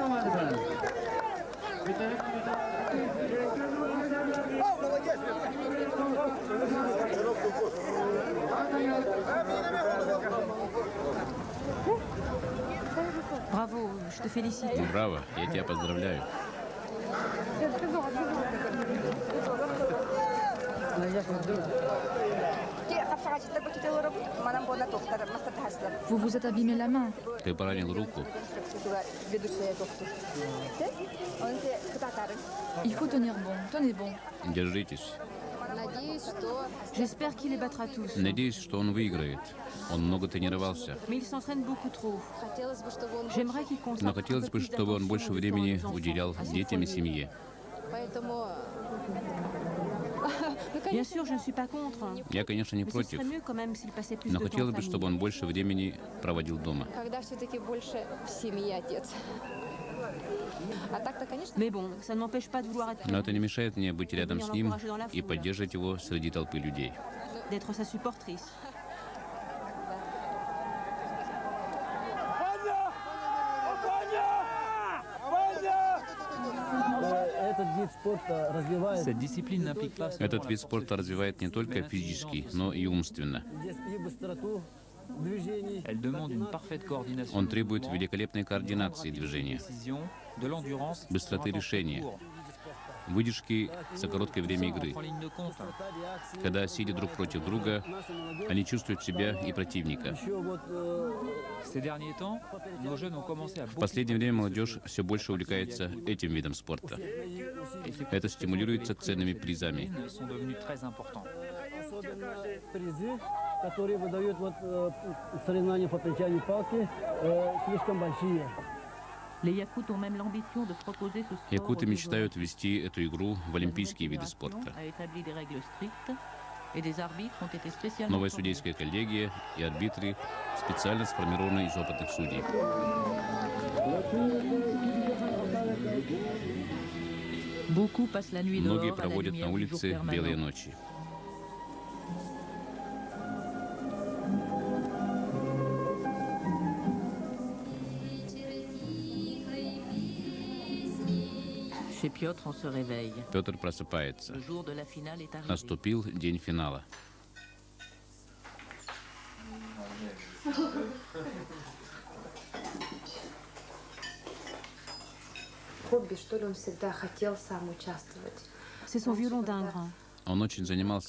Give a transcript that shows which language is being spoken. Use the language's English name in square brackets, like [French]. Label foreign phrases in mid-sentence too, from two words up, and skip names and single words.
[French] Bravo, je te félicite. [Russian] Браво, я тебя поздравляю. [French] Vous vous êtes abîmé la main. [Russian] Ты поранил руку. [French] Il faut tenir bon. Tenez bon. [Russian] Держитесь. [French] J'espère qu'il les battra tous. [Russian] Надеюсь, что он выиграет. Он много тренировался. [French] Mais il s'entraîne beaucoup trop. J'aimerais qu'il [Russian] Но [French] consacre [Russian] хотелось бы, чтобы он больше времени уделял детям и семье. [French] Bien sûr, je ne suis pas contre. [Russian] Я, конечно, не [French] Mais ce [Russian] против, [French] serait mieux quand même s'il passait plus [Russian] но [French] de temps [Russian] хотелось [French] en [Russian] бы, чтобы [French] famille. [Russian] он больше времени проводил дома. Когда все-таки больше в семье отец. А так-то, конечно, [French] Mais bon, ça ne m'empêche pas de vouloir être [Russian] Но это не мешает мне быть рядом с ним и поддерживать его среди толпы людей. [French] d'être sa supportrice. Cette discipline n'implique pas seulement [Russian] Этот вид спорта развивает не только физически, но и умственно. [French] Elle demande une parfaite coordination. [Russian] Он требует великолепной координации движения, [French] Précision, de l'endurance, [Russian] быстроты [French] un rapport [Russian] решения, [French] court. [Russian] выдержки за короткое время игры. [French] En ligne de compte. [Russian] Когда сидят друг против друга, они чувствуют себя и противника. [French] Ces derniers temps, nos jeunes ont commencé à [Russian] В [French] beaucoup [Russian] последнее время молодежь все больше увлекается этим видом спорта. [French] et ces [Russian] Это стимулируется ценными призами. [French] disciplines sont devenus très importants. [Russian] Призы, которые выдают соревнования по притягиванию палки, слишком большие. [French] Les Yakoutes ont même l'ambition de proposer ce sport [Russian] Якуты [French] au niveau [Russian] мечтают ввести эту игру в олимпийские виды спорта. [French] a établi des règles strictes et des arbitres ont été spécialement [Russian] Новая [French] formés. [Russian] судейская коллегия и арбитры специально сформированы из опытных судей. [French] Beaucoup passent la nuit [Russian] Многие [French] dehors à la [Russian] проводят [French] lumière [Russian] на [French] du jour [Russian] улице [French] permanent. [Russian] белые ночи. [French] Chez Piotr, on se réveille. [Russian] Петр просыпается. [French] Le jour de la finale est arrivé. [Russian] Наступил день финала. хобби, что ли, он всегда хотел сам участвовать. [French] C'est son violon d'Ingres. [Russian] Он очень занимался,